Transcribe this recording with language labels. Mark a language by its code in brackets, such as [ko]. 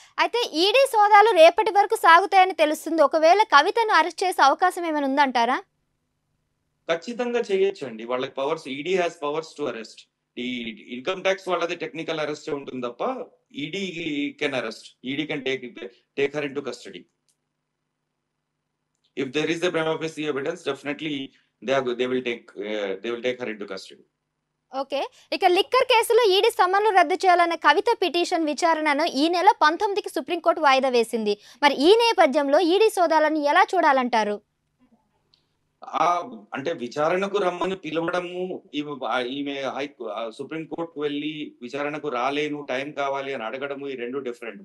[te] అయితే ఈడీ సోదాలు రేపటి వరకు సాగుతాయని తెలుస్తుంది. ఒకవేళ కవితను అరెస్ట్ చేసే అవకాశం ఏమైనా ఉందంటారా? ఖచ్చితంగా చేయొచ్చండి. వాళ్ళకి powers, [en] ED has powers to arrest. [te] ఈ ఇన్కమ్ ట్యాక్స్ వాళ్ళది టెక్నికల్ అరెస్ట్ ఉంటుంది తప్ప [en] ED can arrest. ED can take her into custody. If there is a prima facie evidence, definitely they will take her into custody. [te] Okay. ఇక liquor కేసులో ED సమన్లు రద్దు చేయాలన్న కవిత petition విచారణను ఈ నెల 19కి సుప్రీంకోర్టు వాయిదా వేసింది. మరి ఈ నేపథ్యంలో ఈడీ సోదాలను ఎలా చూడాలంటారు? అంటే విచారణకు రమ్మని పిలవడము, ఈమె సుప్రీంకోర్టుకు వెళ్ళి విచారణకు రాలేను, టైం కావాలి అని అడగడము, ఈ రెండు డిఫరెంట్.